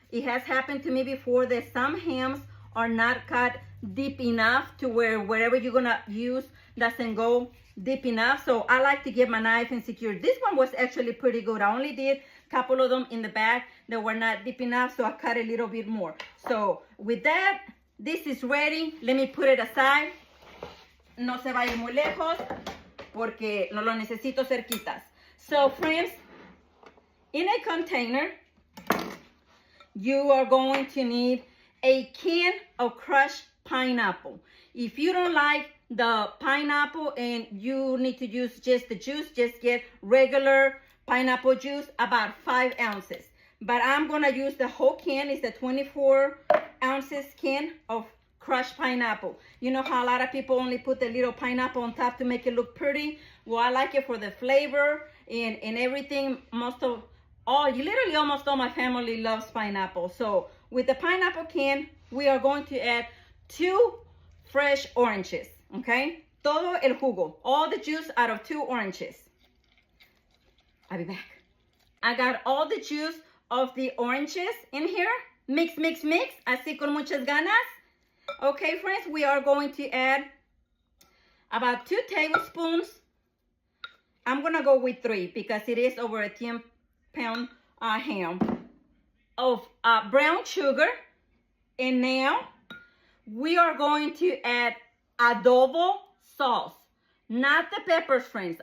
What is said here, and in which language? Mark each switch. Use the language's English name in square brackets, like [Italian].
[English] It has happened to me before that some hams are not cut deep enough to where whatever you're gonna use doesn't go deep enough. So I like to get my knife and secure. This one was actually pretty good. I only did a couple of them in the back that were not deep enough, so I cut a little bit more. So with that, this is ready. Let me put it aside. [Spanish] No se vaya muy lejos, porque no lo necesito cerquitas. [English] So friends, in a container, you are going to need a can of crushed pineapple. If you don't like the pineapple and you need to use just the juice, just get regular pineapple juice, about 5 ounces. But I'm gonna use the whole can. It's a 24 ounces can of crushed pineapple. You know how a lot of people only put the little pineapple on top to make it look pretty? Well, I like it for the flavor and everything. Literally almost all my family loves pineapple. So with the pineapple can, we are going to add 2 fresh oranges, okay? [Spanish] Todo el jugo, [English] all the juice out of 2 oranges. I'll be back. I got all the juice of the oranges in here. Mix, mix, mix, [Spanish] así con muchas ganas. [English] Okay, friends, we are going to add about 2 tablespoons. I'm gonna go with 3 because it is over a 10-pound ham of brown sugar. And now we are going to add adobo sauce, not the peppers, friends.